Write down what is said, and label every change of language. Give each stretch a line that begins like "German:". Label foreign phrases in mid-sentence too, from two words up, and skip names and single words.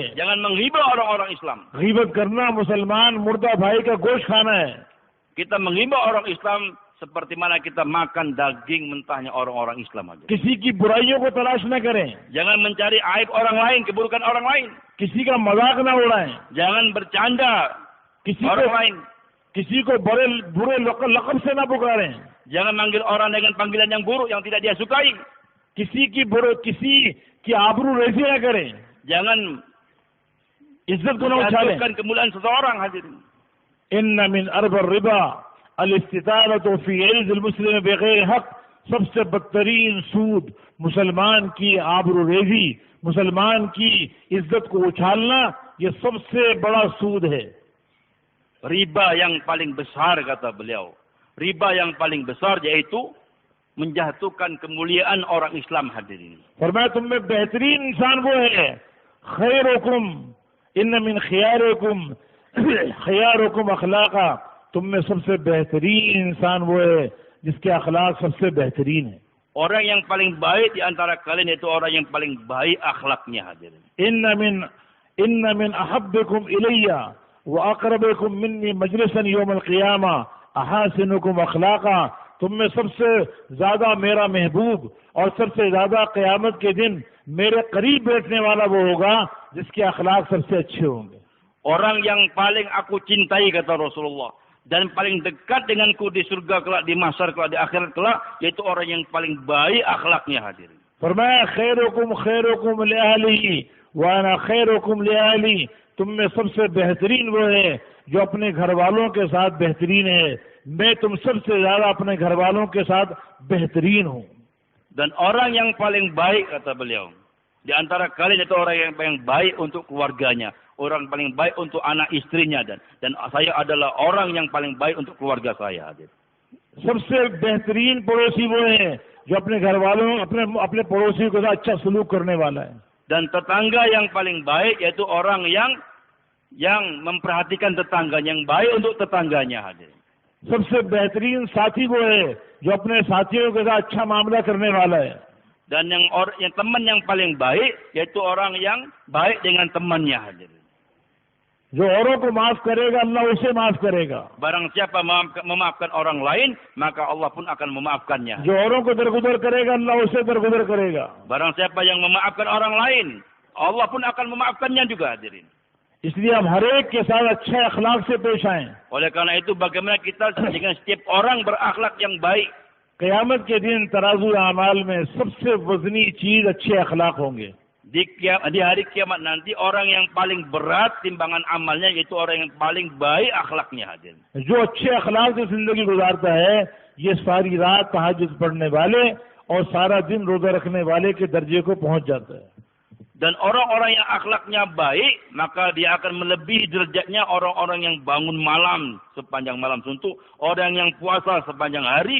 Indonesian: Jangan menghibah orang-orang Islam.
Urdu: غیبت کرنا مسلمان مردہ بھائی کا گوشت کھانا ہے.
Indonesian: Kita menghibah orang Islam seperti mana kita makan daging mentahnya orang-orang Islam aja.
Urdu: کسی کی برائیوں کو تلاش نہ کریں,
Indonesian: Jangan mencari aib orang lain, keburukan orang lain.
Urdu: کسی کا مذاق نہ اڑائیں,
Indonesian: Jangan bercanda orang lain.
Urdu: کسی کو برے لقب سے نہ پکاریں,
Indonesian: Jangan manggil orang dengan panggilan yang buruk yang tidak dia sukai.
Urdu: کسی کی آبرو ریزی نہ کریں,
Indonesian: Jangan
Urdu: عزت کو نہ اچھالیں.
Indonesian: menjatuhkan kemuliaan seseorang hadirin.
Arabic: إن من أربى الربا الاستطالة في عرض المسلم بغير حق,
Urdu: سب سے بدترین سود مسلمان کی آبرو ریزی، مسلمان کی عزت کو اچھالنا، یہ سب سے بڑا سود ہے.
Indonesian: Riba yang paling besar kata beliau. Riba yang paling besar yaitu menjatuhkan kemuliaan orang Islam hadirin.
Urdu: فرمایا تم میں بہترین انسان وہ ہے,
Arabic: خيركم إن من خياركم خياركم أخلاقا,
Urdu: تم میں سب سے بہترین انسان وہ ہے جس کے اخلاق سب سے بہترین ہے.
Indonesian: Orang yang paling baik di antara kalian itu orang yang paling baik akhlaknya hadirin.
Arabic: إن من أحبكم إلي وأقربكم مني مجلسا يوم القيامة أحاسنكم أخلاقا,
Urdu: تم میں سب سے زیادہ میرا محبوب اور سب سے زیادہ قیامت کے دن میرے قریب بیٹھنے والا وہ ہوگا جس کے اخلاق سب سے اچھے ہوں گے.
Indonesian: Orang yang paling aku cintai kata Rasulullah dan paling dekat denganku di surga kelak, di mahsyar kelak, di akhirat kelak, yaitu orang yang paling baik akhlaknya hadirin.
Arabic: फरमाया خيركم لأهلي وأنا خيركم لأهلي,
Urdu: تم میں سب سے بہترین وہ ہے جو اپنے گھر والوں کے ساتھ بہترین ہے، میں تم سب سے زیادہ اپنے گھر والوں کے ساتھ بہترین ہوں.
Indonesian: Dan orang yang paling baik kata beliau di antara kalian itu orang yang paling baik untuk keluarganya, orang paling baik untuk anak istrinya, dan saya adalah orang yang paling baik untuk keluarga saya.
Urdu: سب سے بہترین پڑوسی وہ ہے جو اپنے گھر والوں اپنے پڑوسیوں کے ساتھ اچھا سلوک کرنے والا ہے.
Indonesian: Dan tetangga yang paling baik yaitu orang yang memperhatikan tetangganya, yang baik untuk tetangganya hadir.
Urdu: سب سے بہترین ساتھی وہ ہے جو اپنے ساتھیوں کے ساتھ اچھا معاملہ کرنے والا ہے.
Indonesian: Dan yang teman yang paling baik yaitu orang yang baik dengan temannya hadir.
Urdu: جو اوروں کو معاف کرے گا اللہ اسے معاف کرے گا.
Indonesian: Barang siapa memaafkan orang lain, maka Allah pun akan memaafkannya.
Urdu: جو اوروں کو درگذر کرے گا اللہ اسے درگذر کرے گا.
Indonesian: Barang siapa yang memaafkan orang lain, Allah pun akan memaafkannya juga hadirin.
Urdu: اس لیے ہم ہر ایک کے ساتھ اچھے اخلاق سے پیش آئے.
Indonesian: Oleh karena itu bagaimana kita dengan setiap orang berakhlak yang baik.
Urdu: قیامت کے دن ترازو اعمال میں سب سے وزنی چیز اچھے اخلاق ہوں گے.
Indonesian: Di hari kiamat nanti orang yang paling berat timbangan amalnya yaitu orang yang paling baik akhlaknya hadir.
Urdu: جو اچھے اخلاق سے زندگی گزارتا ہے یہ ساری رات تہجد پڑھنے والے اور سارا دن روزہ رکھنے والے کے درجے کو پہنچ جاتا ہے.
Indonesian: Dan orang-orang yang akhlaknya baik maka dia akan melebihi derajatnya orang-orang yang bangun malam sepanjang malam suntuk, orang yang puasa sepanjang hari.